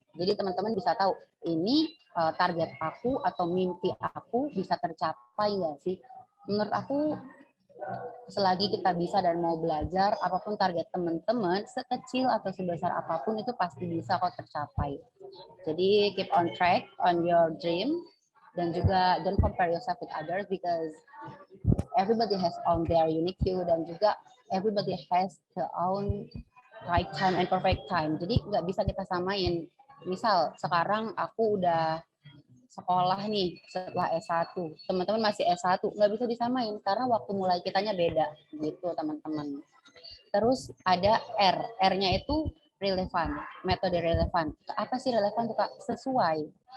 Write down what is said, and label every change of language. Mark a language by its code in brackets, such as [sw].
[id] Jadi teman-teman bisa tahu ini target aku atau mimpi aku bisa tercapai nggak sih? Menurut aku selagi kita bisa dan mau belajar, apapun target teman-teman, sekecil atau sebesar apapun itu pasti bisa kok tercapai. [en] Jadi keep on track on your dream [id] dan juga [en] don't compare yourself with others because everybody has on their unique view dan juga everybody has the own right time and perfect time. [id] Jadi nggak bisa kita samain. Misal sekarang aku udah sekolah nih setelah S1, teman-teman masih S1, nggak bisa disamain karena waktu mulai kitanya beda gitu teman-teman. Terus ada R, R-nya itu relevan, metode relevan. Apa sih relevan tuh Kak? Sesuai.